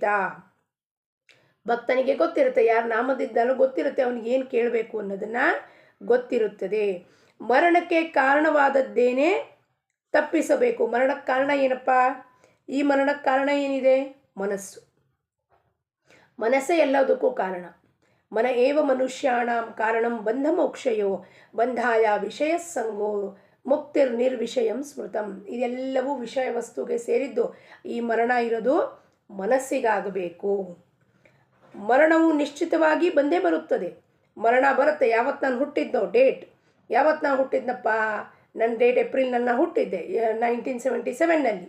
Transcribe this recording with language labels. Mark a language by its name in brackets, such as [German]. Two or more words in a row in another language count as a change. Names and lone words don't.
[Kannada] ಭಕ್ತನಿಗೆ ಗೊತ್ತಿರುತ್ತೆ, ಯಾರು ನಾಮದಿದ್ದಾಲೋ ಗೊತ್ತಿರುತ್ತೆ ಅವನಿಗೆ ಏನು ಕೇಳಬೇಕು ಅನ್ನೋದನ್ನು ಗೊತ್ತಿರುತ್ತದೆ. ಮರಣಕ್ಕೆ ಕಾರಣವಾದದ್ದೇನೇ ತಪ್ಪಿಸಬೇಕು. ಮರಣಕ್ಕೆ ಕಾರಣ ಏನಪ್ಪ? ಈ ಮರಣಕ್ಕೆ ಕಾರಣ ಏನಿದೆ? ಮನಸ್ಸೇ ಎಲ್ಲದಕ್ಕೂ ಕಾರಣ. [Sanskrit] ಮನ ಏವ ಮನುಷ್ಯಾಣಂ ಕಾರಣಂ ಬಂಧ ಮೋಕ್ಷಯೋ ಬಂಧಾಯ ವಿಷಯ ಸಂಗೋ ಮುಕ್ತಿರ್ ನಿರ್ವಿಷಯಂ ಸ್ಮೃತಂ. [Kannada] ಇದೆಲ್ಲವೂ ವಿಷಯ ವಸ್ತುಗೆ ಸೇರಿದ್ದು. ಈ ಮರಣ ಇರೋದು ಮನಸ್ಸಿಗಾಗಬೇಕು. ಮರಣವು ನಿಶ್ಚಿತವಾಗಿ ಬಂದೇ ಬರುತ್ತದೆ. ಮರಣ ಬರುತ್ತೆ. ಯಾವತ್ತು ನಾನು ಹುಟ್ಟಿದ್ನೋ ಡೇಟ್, ಯಾವತ್ತು ನಾನು ಹುಟ್ಟಿದ್ನಪ್ಪ, ನನ್ನ ಡೇಟ್ ಏಪ್ರಿಲ್ನಲ್ಲಿ ನಾನು ಹುಟ್ಟಿದ್ದೆ 1977ನಲ್ಲಿ.